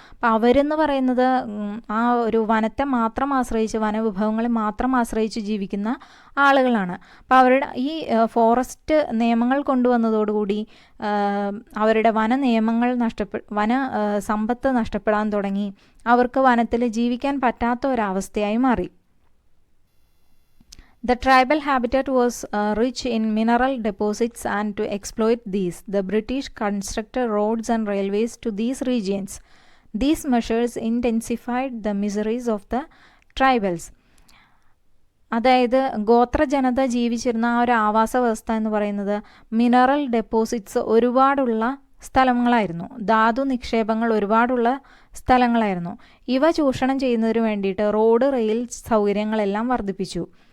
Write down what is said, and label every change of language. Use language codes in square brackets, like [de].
[ml] അപ്പോൾ അവരെന്ന് പറയുന്നത് ആ ഒരു വനത്തെ മാത്രം ആശ്രയിച്ച്, വനവിഭവങ്ങളെ മാത്രം ആശ്രയിച്ച് ജീവിക്കുന്ന ആളുകളാണ്. അപ്പോൾ അവരുടെ ഈ ഫോറസ്റ്റ് നിയമങ്ങൾ കൊണ്ടുവന്നതോടുകൂടി അവരുടെ വന നിയമങ്ങൾ വന സമ്പത്ത് നഷ്ടപ്പെടാൻ തുടങ്ങി. അവർക്ക് വനത്തിൽ ജീവിക്കാൻ പറ്റാത്ത ഒരവസ്ഥയായി മാറി. [en] The tribal habitat was rich in mineral deposits, and to exploit these, the British constructed roads and railways to these regions. These measures intensified the miseries of the tribals. [ml] അതായത് ഗോത്രജനത ജീവിച്ചിരുന്ന ആ ഒരു ആവാസ വ്യവസ്ഥ എന്ന് പറയുന്നത് മിനറൽ ഡെപ്പോസിറ്റ്സ് ഒരുപാടുള്ള സ്ഥലങ്ങളായിരുന്നു, ധാതു നിക്ഷേപങ്ങൾ ഒരുപാടുള്ള സ്ഥലങ്ങളായിരുന്നു. ഇവ ചൂഷണം ചെയ്യുന്നതിന് വേണ്ടിയിട്ട് റോഡ്, റെയിൽ സൗകര്യങ്ങളെല്ലാം വർദ്ധിപ്പിച്ചു.